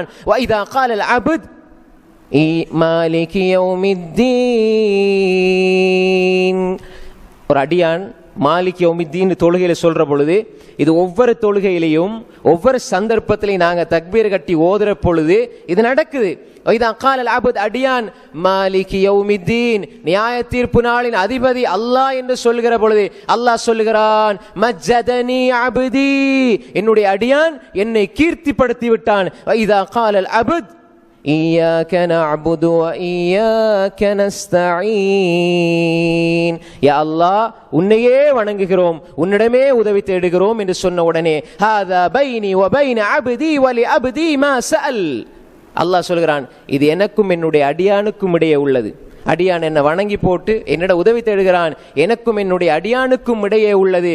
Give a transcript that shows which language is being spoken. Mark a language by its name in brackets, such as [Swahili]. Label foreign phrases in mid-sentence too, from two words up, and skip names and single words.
[Arabic] وإذا قال العبد مالك يوم الدين, [Tamil] ஒரு அடியான் [Arabic] مالك يوم الدين [Tamil] தொழுகையில சொல்ற பொழுது, இது ஒவ்வொரு தொழுகையிலையும் ஒவ்வொரு சந்தர்ப்பத்திலையும் நாங்கள் தக்பீர் கட்டி ஓதுற பொழுது இது நடக்குது. [Arabic] إذا قال العبد, [Tamil] அடியான் [Arabic] مالك يوم الدين, [Tamil] நியாய தீர்ப்பு நாளின் அதிபதி அல்லாஹ் என்று சொல்கிற பொழுது அல்லாஹ் சொல்கிறான், [Arabic] مجدني عبدي, [Tamil] என்னுடைய அடியான் என்னை கீர்த்திப்படுத்தி விட்டான். [Arabic] إذا قال العبد إياك نعبد وإياك نستعين, [Tamil] யா அல்லாஹ் உன்னையே வணங்குகிறோம், உன்னிடமே உதவி தேடுகிறோம் என்று சொன்ன உடனே [Arabic] هذا بيني وبين عبدي ولعبدي ما سأل, [Tamil] அல்லாஹ் சொல்கிறான், இது எனக்கும் என்னுடைய அடியானுக்கும் இடையே உள்ளது. அடியான் என்னை வணங்கி போட்டு என்னிட உதவி தேடுகிறான், எனக்கும் என்னுடைய அடியானுக்கும் இடையே உள்ளது.